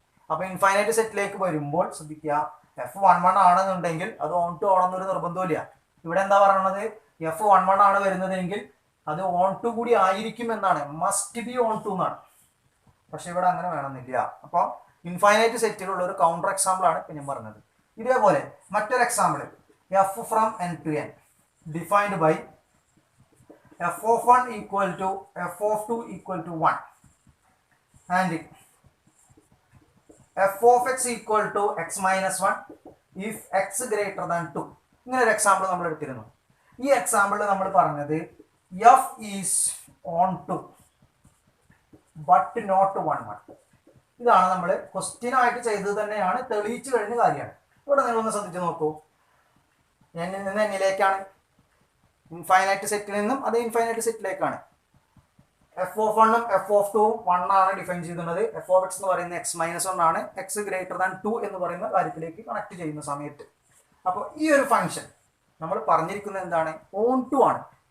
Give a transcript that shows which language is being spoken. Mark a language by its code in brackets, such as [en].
[ml] അപ്പോൾ ഇൻഫൈനൈറ്റ് സെറ്റിലേക്ക് വരുമ്പോൾ ശ്രദ്ധിക്കുക, എഫ് 1 1 ആണെന്നുണ്ടെങ്കിൽ അത് ഓൺ ടു ആണെന്നൊരു നിർബന്ധമില്ല. ഇവിടെ എന്താ പറയുന്നത്? എഫ് 1 1 ആണ് വരുന്നതെങ്കിൽ അത് ഓൺ ടു കൂടി ആയിരിക്കും എന്നാണ്, [en] must be onto [ml] എന്നാണ്. പക്ഷെ ഇവിടെ അങ്ങനെ വേണമെന്നില്ല. അപ്പോൾ ഇൻഫൈനൈറ്റ് സെറ്റിലുള്ള ഒരു കൗണ്ടർ എക്സാമ്പിൾ ആണ് ഇപ്പം ഞാൻ പറഞ്ഞത്. [en] ഇതേപോലെ മറ്റൊരു example, f from n to n defined by f of 1 equal to f of 2 equal to 1 and f of x equal to x minus 1 if x greater than 2. [ml] ഇങ്ങനെ ഒരു example നമ്മൾ എടുത്തിരുന്നു. ഈ എക്സാമ്പിളിൽ നമ്മൾ പറഞ്ഞത് [en] f is on 2 but not 1 1. [ml] ഇതാണ് നമ്മൾ question ആയിട്ട് ചെയ്തത് തന്നെയാണ്, തെളിയിച്ചു കഴിഞ്ഞ കാര്യമാണ്. ഇവിടെ നിങ്ങളൊന്ന് ശ്രദ്ധിച്ച് നോക്കൂ. എന്നിൽ നിന്ന് എന്നിലേക്കാണ്, ഇൻഫൈനൈറ്റ് സെറ്റിൽ നിന്നും അത് infinite സെറ്റിലേക്കാണ്. F of 1ഉം F of 2ഉം 1 ആണ് ഡിഫൈൻ ചെയ്തിട്ടുള്ളത്. എഫ് ഓഫ് എക്സ് എന്ന് പറയുന്നത് എക്സ് മൈനസ് 1 ആണ്, എക്സ് ഗ്രേറ്റർ ദാൻ 2 എന്ന് പറയുന്ന കാര്യത്തിലേക്ക് കണക്ട് ചെയ്യുന്ന സമയത്ത്. അപ്പോൾ ഈ ഒരു ഫംഗ്ഷൻ നമ്മൾ പറഞ്ഞിരിക്കുന്നത് എന്താണ്? ഓൺ ടു ആണ്.